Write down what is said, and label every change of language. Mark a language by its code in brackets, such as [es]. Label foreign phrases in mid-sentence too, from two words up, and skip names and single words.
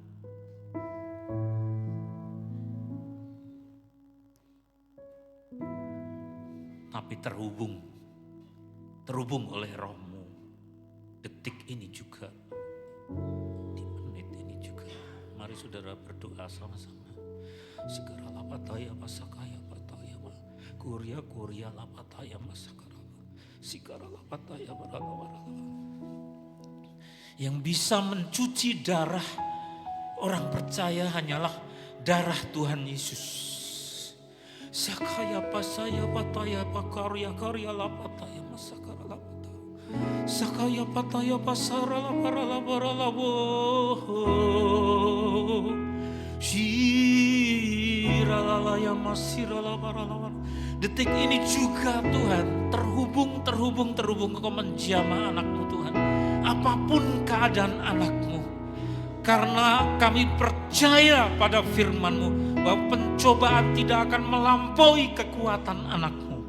[id] Tapi terhubung oleh Roh-Mu detik ini juga, di menit ini juga. Mari saudara berdoa sama-sama. Segera lapataya pasakaya pataya ma kuria lapataya masakara sigara lapataya barala. Yang bisa mencuci darah orang percaya hanyalah darah Tuhan Yesus. Sakaya pasaya pataya pakarya karya lapataya masakara lapataya. Sakaya pataya pasara lapara lapara labo. Shiralaya masirala barala. Detik ini juga Tuhan terhubung Engkau menjamah anakmu Tuhan. Apapun keadaan anakmu, karena kami percaya pada firman-Mu bahwa pencobaan tidak akan melampaui kekuatan anakmu.